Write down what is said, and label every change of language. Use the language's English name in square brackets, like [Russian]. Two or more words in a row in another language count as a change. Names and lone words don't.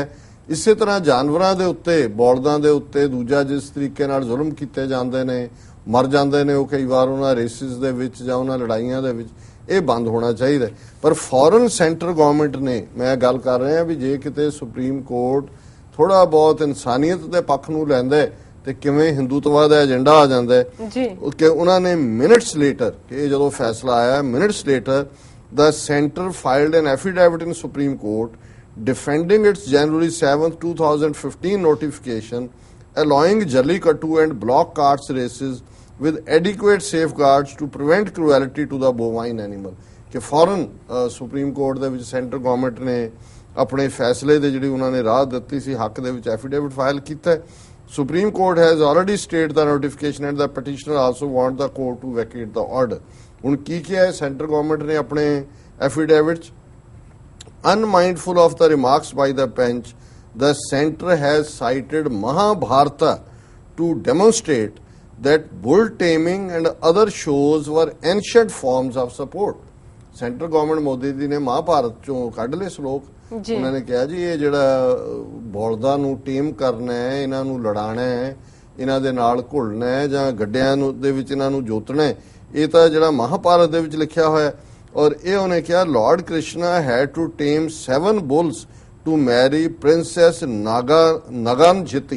[Punjabi] ਇਸੇ ਤਰ੍ਹਾਂ ਜਾਨਵਰਾਂ ਦੇ ਉੱਤੇ, ਬੌਲਦਾਂ ਦੇ ਉੱਤੇ ਦੂਜਾ ਜਿਸ ਤਰੀਕੇ ਨਾਲ ਜ਼ੁਲਮ ਕੀਤੇ ਜਾਂਦੇ ਨੇ, ਮਰ ਜਾਂਦੇ ਨੇ ਉਹ ਕਈ ਵਾਰ ਉਹਨਾਂ ਰੇਸਿਸ ਦੇ ਵਿੱਚ ਜਾਂ ਉਹਨਾਂ ਲੜਾਈਆਂ ਦੇ ਵਿੱਚ, ਇਹ ਬੰਦ ਹੋਣਾ ਚਾਹੀਦਾ। ਪਰ ਫੌਰਨ [English] center government [Punjabi] ਨੇ, ਮੈਂ ਗੱਲ ਕਰ ਰਿਹਾ ਵੀ ਜੇ ਕਿਤੇ ਸੁਪਰੀਮ ਕੋਰਟ ਥੋੜਾ ਬਹੁਤ ਇਨਸਾਨੀਅਤ ਦੇ ਪੱਖ ਨੂੰ ਲੈਂਦਾ ਤੇ ਕਿਵੇਂ ਹਿੰਦੂਤਵਾ ਦਾ ਏਜੰਡਾ ਆ ਜਾਂਦਾ ਕਿ ਉਹਨਾਂ ਨੇ [English] minutes later, [Punjabi] ਕਿ ਜਦੋਂ ਫੈਸਲਾ ਆਇਆ [English] minutes later the center filed an affidavit in Supreme Court defending its January 7, 2015 notification allowing Jallikattu and block carts races with adequate safeguards to prevent cruelty to the bovine animal. [Punjabi] ਕਿ ਫੌਰਨ सुप्रीम कोर्ट ਦੇ ਵਿੱਚ [English] center government [Punjabi] ਨੇ ਆਪਣੇ ਫੈਸਲੇ ਦੇ ਜਿਹੜੀ ਉਹਨਾਂ ਨੇ ਰਾਹ ਦਿੱਤੀ ਸੀ ਹੱਕ ਦੇ ਵਿੱਚ [English] affidavit file [Punjabi] ਕੀਤਾ ਹੈ. [English] Supreme Court has already stayed the notification and the petitioner also want the court to vacate the order. [Punjabi] ਹੁਣ ਕੀ ਕਿਹਾ ਹੈ [English] center government [Punjabi] ਨੇ ਆਪਣੇ ਐਫੀਡੇਵਿਟ 'ਚ? [English] Unmindful of the remarks by the bench, the center has cited Mahabharata to demonstrate that bull taming and other shows were ancient forms of support. center government [Punjabi] ਮੋਦੀ ਜੀ ਨੇ ਮਹਾਭਾਰਤ ਚੋਂ ਕੱਢ ਲਏ ਸ਼ਲੋਕ. ਉਹਨਾਂ ਨੇ ਕਿਹਾ ਜੀ ਇਹ ਜਿਹੜਾ ਬੌਲਦਾਂ ਨੂੰ ਟੀਮ ਕਰਨਾ ਹੈ, ਇਹਨਾਂ ਨੂੰ ਲੜਾਣਾ ਹੈ, ਇਹਨਾਂ ਦੇ ਨਾਲ ਘੁਲਣਾ ਹੈ ਜਾਂ ਗੱਡਿਆਂ ਨੂੰ ਦੇ ਵਿੱਚ ਇਹਨਾਂ ਨੂੰ ਜੋਤਣਾ ਹੈ, ਇਹ ਤਾਂ ਜਿਹੜਾ ਮਹਾਭਾਰਤ ਦੇ ਵਿੱਚ ਲਿਖਿਆ ਹੋਇਆ. ਔਰ ਇਹ ਉਹਨੇ ਕਿਹਾ [English] Lord Krishna had to tame 7 bulls to marry Princess Nagnajiti.